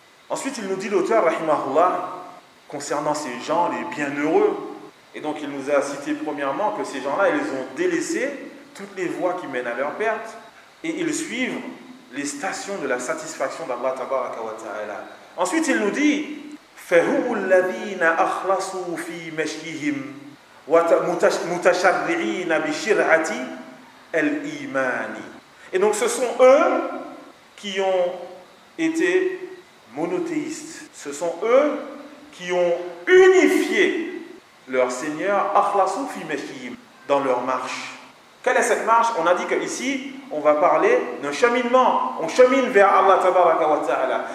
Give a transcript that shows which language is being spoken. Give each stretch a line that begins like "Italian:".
French: Ensuite, il nous dit l'auteur, rahimahullah, concernant ces gens, les bienheureux. Et donc, il nous a cité premièrement que ces gens-là, ils ont délaissé toutes les voies qui mènent à leur perte et ils suivent les stations de la satisfaction d'Allah tabaraka wa ta'ala. Ensuite, il nous dit
Arabic: فَهُمُ الَّذِينَ أَخْلَصُوا فِي مَشْكِهِمْ وَمُتَشَرِّعِينَ بِشِرْعَةِ الْإِيمَانِ.
French: Et donc, ce sont eux qui ont été monothéistes. Ce sont eux qui ont unifié leur Seigneur
Arabic: أَخْلَصُوا فِي مَشْكِهِمْ
French: dans leur marche. Quelle est cette marche? On a dit qu'ici, on va parler d'un cheminement. On chemine vers Allah tabaraka wa ta'ala.